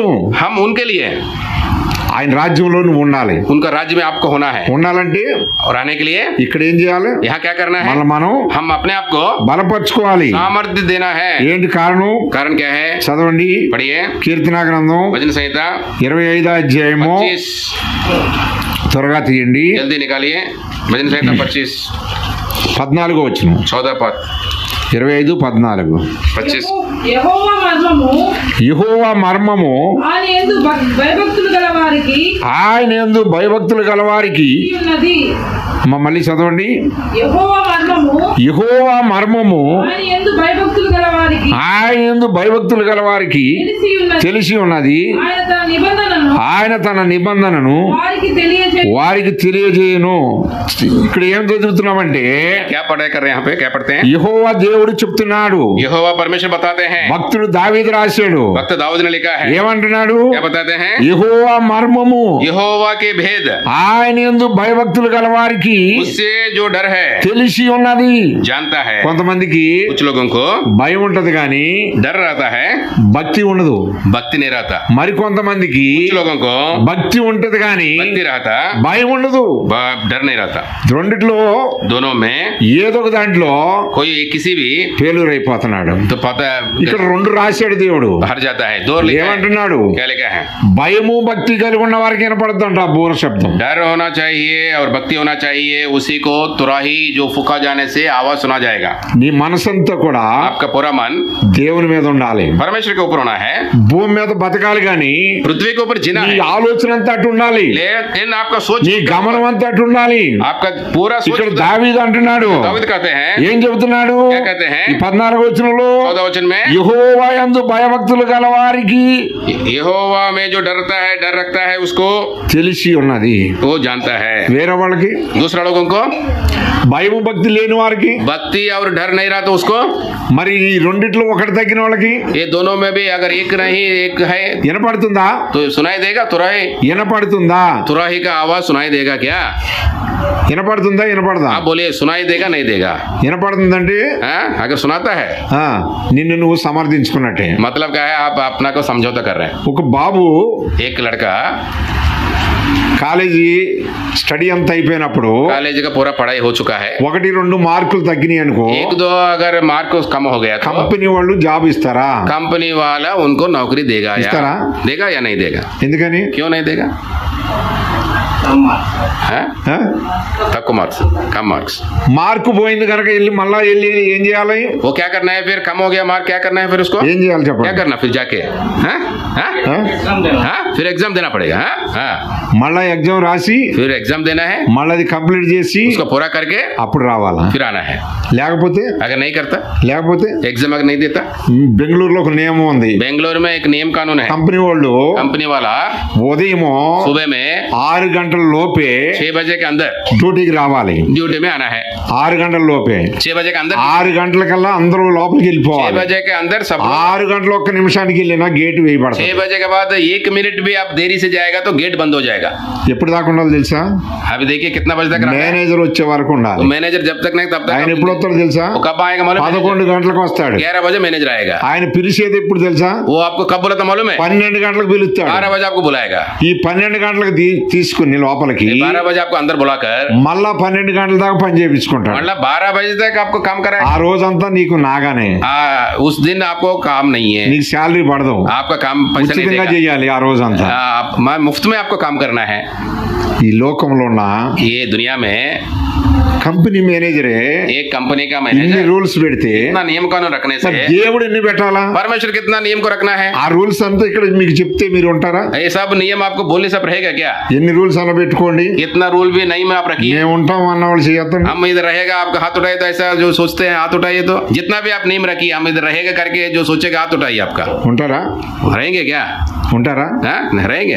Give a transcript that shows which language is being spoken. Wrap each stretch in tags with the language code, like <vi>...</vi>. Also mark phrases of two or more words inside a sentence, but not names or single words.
<hi>हम उनके लिए.</hi> <te>ఆయన రాజ్యంలో నువ్వు ఉండాలి.</te> <hi>उनका राज्य में आपको होना है.</hi> <te>ఉండాలంటే</te> <hi>और आने के लिए</hi> <te>ఇక్కడ ఏం చేయాలి?</te> <hi>यहाँ क्या करना है?</hi> <te>మనం</te> <hi>हम अपने आप को</hi> <te>బలపరచుకోవాలి.</te> <hi>सामर्थ्य देना है.</hi> <te>ఏంటి కారణం?</te> <hi>कारण क्या है?</hi> <te>చదవండి.</te> <hi>पढ़िए</hi> <te>కీర్తన గ్రంథం</te> <hi>भजन संहिता</hi> <te>25వ అధ్యాయము 25. త్వరగా తీయండి.</te> <hi>जल्दी निकालिए. भजन संहिता 25</hi> <te>14వ వచనం.</te> <hi>14 पद 25:14. 25.</hi> <te>యెహోవా మర్మము యెహోవా మర్మము ఆయన యందు భయభక్తులు గల వారికి ఆయన యందు భయభక్తులు గలవారికి ఉన్నది. మళ్ళీ చదవండి. యెహోవా మర్మము యెహోవా మర్మము ఆయన యందు భయభక్తులు గల వారికి ఆయన యందు భయభక్తులు గలవారికి తెలిసి ఉన్నది. తెలిసి ఉన్నది. ఆయన తన నిబంధనను ఆయన తన నిబంధనను వారికి తెలియజేయును. ఇక్కడ ఏం చదువుతున్నామంటే</te> <hi>क्या पढ़ाई कर रहे हैं यहाँ पे, क्या पढ़ते हैं?</hi> <te>యెహోవా దేవుడు చెప్తున్నాడు,</te> <hi>यहोवा परमेश्वर बताते हैं,</hi> <te>భక్తుడు దావీదు రాశాడు.</te> <hi>भक्त दाऊद ने लिखा है,</hi> <te>ఏమంటున్నాడు?</te> <hi>क्या बताते हैं?</hi> <te>యెహోవా మర్మము</te> <hi>यहोवा के भेद</hi> <te>ఆయన యందు భయభక్తులు గల వారికి</te> <hi>उससे जो डर है</hi> <te>తెలిసి ఉన్నది.</te> <hi>जानता है.</hi> <te>కొంతమందికి</te> <hi>कुछ लोगों को</hi> <te>భయం ఉంటది కానీ</te> <hi>डर रहता है,</hi> <te>భక్తి ఉండదు.</te> <hi>भक्ति नहीं रहता.</hi> <te>మరి కొంతమందికి</te> <hi>कुछ लोगों को</hi> <te>భక్తి ఉంటది కానీ</te> <hi>भक्ति रहता,</hi> <te>భయం ఉండదు.</te> <hi>डर नहीं रहता.</hi> <te>రెండిట్లో</te> <hi>दोनों में</hi> <te>ఏదో ఒక దాంట్లో</te> <hi>कोई किसी भी</hi> <te>ఫెయిల్యూర్ అయిపోతున్నాడు.</te> <hi>तो पता</hi> <te>ఇక్కడ రెండు రాశాడు దేవుడు.</te> <hi>बाहर जाता है. दो लिखा है.</hi> <te>ఏమంటున్నాడు?</te> <hi>क्या लिखा है?</hi> <te>భయము భక్తి కలిగి ఉన్న వారికి వినపడుతుంట ఆ బూర శబ్దం.</te> <hi>डर होना चाहिए और भक्ति होना चाहिए. उसी को तुराही जो फूका जाने से आवाज सुना जाएगा.</hi> <te>నీ మనసంతా కూడా</te> <hi>आपका पूरा मन</hi> <te>దేవుని మీద ఉండాలి.</te> <hi>परमेश्वर के ऊपर होना है.</hi> <te>భూమి మీద బతకాలి గాని</te> <hi>पृथ्वी के ऊपर जीना</hi> <te>నీ</te> <hi>है,</hi> <te>ఆలోచన అంతా అటు ఉండాలి.</te> <hi>लेकिन आपका सोच,</hi> <te>నీ గమనం అంతా అటు ఉండాలి.</te> <hi>आपका पूरा सोच.</hi> <te>ఇక్కడ దావీదు అంటున్నాడు,</te> <hi>दाऊद कहते हैं,</hi> <te>ఏం చెబుతున్నాడు?</te> <hi>क्या कहते हैं?</hi> <te>ఈ 14వ వచనంలో</te> <hi>14 वचन में,</hi> <te>యెహోవా యందు భయభక్తులు గల వారికి</te> <hi>यहोवा में जो डरता है, डर रखता है, उसको</hi> <te>తెలిసి ఉన్నది.</te> <hi>वो जानता है.</hi> <te>వేరే వాళ్ళకి</te> <hi>दूसरा लोगों को</hi> <te>భయము భక్తి లేని వారికి,</te> <hi>भक्ति और डर नहीं रहा तो उसको,</hi> <te>మరి ఈ రెండిట్లో ఒకటి తగ్గిన వాళ్ళకి</te> <hi>ये दोनों में भी अगर एक नहीं एक है</hi> <te>వినపడుతుందా?</te> <hi>तो सुनाई देगा. तुराही</hi> <te>వినపడుతుందా?</te> <hi>तुराही का आवाज सुनाई देगा क्या?</hi> <te>వినపడుతుందా? వినపడదా?</te> <hi>आप बोलिए सुनाई देगा नहीं देगा?</hi> <te>వినపడుతుందంటే</te> <hi>हाँ? अगर सुनाता है</hi> <te>ఆ, నిన్ను నువ్వు సమర్థించుకున్నట్టే.</te> <hi>मतलब क्या है? आप अपना को समझौता कर रहे हैं.</hi> <te>ఒక బాబు</te> <hi>एक लड़का</hi> <en>college study</en> <te>అంతా అయిపోయినప్పుడు</te> <hi>कॉलेज का पूरा पढ़ाई हो चुका है,</hi> <te>1-2 మార్కులు తగ్గినాయి అనుకో,</te> <hi>एक दो अगर मार्क कम हो गया तो</hi> <te>కంపెనీ వాళ్ళు జాబ్ ఇస్తారా?</te> <hi>कंपनी वाला उनको नौकरी देगा या इस तरह? देगा या नहीं देगा?</hi> <te>ఎందుకని?</te> <hi>क्यों नहीं देगा? हाँ?</hi> <te>ఆ?</te> <hi>तक मार्क्स, कम मार्क्स.</hi> <te>మార్కు పోయింది కనుక మళ్ళా వెళ్ళి ఏం చేయాలి?</te> <hi>वो क्या करना है फिर? कम हो गया मार्क, क्या करना है फिर उसको?</hi> <te>ఏం చేయాలి</te> <hi>क्या</hi> <te>చెప్పండి?</te> <hi>करना फिर जाके? हाँ? हाँ?</hi> <te>ఆ?</te> <hi>हाँ? फिर एग्जाम देना पड़ेगा. हाँ? हाँ?</hi> <te>మళ్ళా ఎగ్జామ్ రాసి</te> <hi>फिर एग्जाम देना है,</hi> <te>మళ్ళీ అది కంప్లీట్ చేసి</te> <hi>उसको पूरा करके</hi> <te>అప్పుడు రావాలా?</te> <hi>फिर आना है.</hi> <te>లేకపోతే</te> <hi>अगर नहीं करता,</hi> <te>లేకపోతే</te> <hi>एग्जाम अगर नहीं देता,</hi> <te>బెంగళూరులో ఒక నియమం ఉంది.</te> <hi>बेंगलोर में एक नियम कानून है.</hi> <te>కంపెనీ వాళ్ళు</te> <hi>कंपनी वाला</hi> <te>ఉదయం</te> <hi>सुबह में</hi> <te>6 గంటల లోపే</te> <hi>6 बजे के अंदर</hi> <te>డ్యూటీకి రావాలి.</te> <hi>ड्यूटी में आना है.</hi> <te>6 గంటల లోపే,</te> <hi>6 बजे के अंदर,</hi> <te>6 గంటలకల్లా అందరూ లోపలికి</te> <hi>6</hi> <te>వెళ్ళిపోవాలి.</te> <hi>बजे के अंदर सब.</hi> <te>6 గంటల 1 నిమిషానికి వెళ్ళినా గేట్</te> <hi>6</hi> <te>వేయబడతాయి.</te> <hi>बजे के बाद 1 मिनट भी आप देरी से जाएगा तो गेट बंद हो जाएगा.</hi> <te>ఎప్పుడు దాకా ఉండాలి తెలుసా?</te> <hi>अभी देखिए कितना बजे तक रखा है.</hi> <te>మేనేజర్ వచ్చే వరకు</te> <hi>तो</hi> <te>ఉండాలి.</te> <hi>मैनेजर जब तक नहीं तब</hi> <te>ఆయన</te> <hi>तक.</hi> <te>ఎప్పుడు వస్తాడు తెలుసా?</te> <hi>वो कब आएगा मालूम है?</hi> <te>11 గంటలకు వస్తాడు.</te> <hi>11 बजे मैनेजर आएगा.</hi> <te>ఆయన పిలిచేది ఎప్పుడు తెలుసా?</te> <hi>वो आपको कब बोला था मालूम है?</hi> <te>12 గంటలకు పిలుస్తాడు.</te> <hi>12 बजे आपको बुलाएगा.</hi> <te>ఈ 12 గంటలకు తీసుకుని లోపలికి</te> <hi>12 बजे आपको अंदर बुलाकर</hi> <te>మళ్ళా 12 గంటల దాకా పని చేయించుకుంటాడు.</te> <hi>मतलब 12 बजे तक आपको काम कराएगा.</hi> <te>ఆ రోజంతా నీకు నాగానే,</te> <hi>उस दिन आपको काम नहीं है,</hi> <te>నీకు శాలరీ పడదు.</te> <hi>आपका काम पैसा नहीं</hi> <te>ఉచితంగా</te> <hi>देगा.</hi> <te>చేయాలి ఆ రోజంతా.</te> <hi>मुफ्त में आपको काम करना है.</hi> <te>ఈ లోకంలో ఉన్న</te> <hi>ये दुनिया में</hi> <te>కంపెనీ మేనేజరే</te> <hi>एक कंपनी का</hi> <te>ఇన్ని</te> <hi>मैनेजर</hi> <te>రూల్స్ పెడితే</te> <hi>कितना नियम कानून रखने से,</hi> <te>మరి దేవుడు ఎన్ని పెట్టాలా?</te> <hi>परमेश्वर कितना नियम को रखना है.</hi> <te>ఆ రూల్స్ అంతా ఇక్కడ మీకు చెప్తే మీరు ఉంటారా?</te> <hi>ये सब नियम आपको बोलने सब रहेगा क्या?</hi> <te>ఎన్ని రూల్స్ అన్న పెట్టుకోండి,</te> <hi>इतना रूल भी नहीं में आप रखिए.</hi> <te>మేము ఉంటాం అన్న వాళ్ళు చేయొద్దండి.</te> <hi>हम इधर रहेगा आपका हाथ उठाए तो ऐसा जो सोचते हैं हाथ उठाइए. तो जितना भी आप नियम रखिए, हम इधर रहेगा करके जो सोचेगा हाथ उठाइए आपका.</hi> <te>ఉంటారా?</te> <hi>रहेंगे क्या?</hi> <te>ఉంటారా?</te> <hi>हाँ? रहेंगे?</hi>